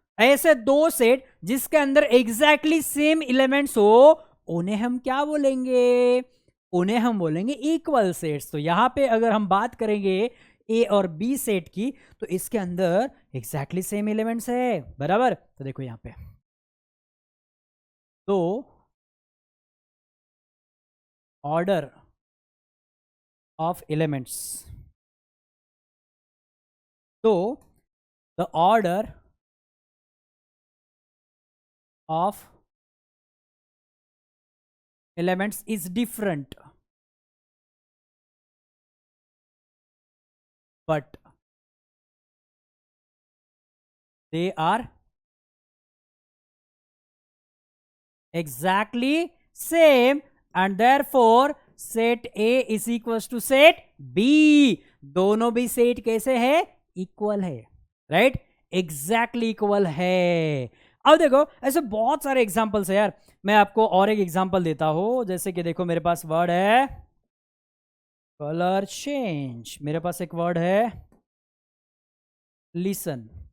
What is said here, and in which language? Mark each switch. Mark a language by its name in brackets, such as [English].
[Hindi] ऐसे दो सेट जिसके अंदर [English] exactly same elements [Hindi] हो उन्हें हम क्या बोलेंगे, उन्हें हम बोलेंगे इक्वल सेट्स। तो यहां पे अगर हम बात करेंगे ए और बी सेट की, तो इसके अंदर [English] exactly same elements [Hindi] है, बराबर। तो देखो यहां पे तो [English] Order of elements, तो the order of elements is different, but they are exactly same, and therefore set A is equals to set B। [Hindi] दोनों भी सेट कैसे है, इक्वल है, राइट, एग्जैक्टली इक्वल है। अब देखो ऐसे बहुत सारे एग्जांपल्स है यार, मैं आपको और एक एग्जांपल देता हूं, जैसे कि देखो मेरे पास वर्ड है कलर चेंज, मेरे पास एक वर्ड है लिसन,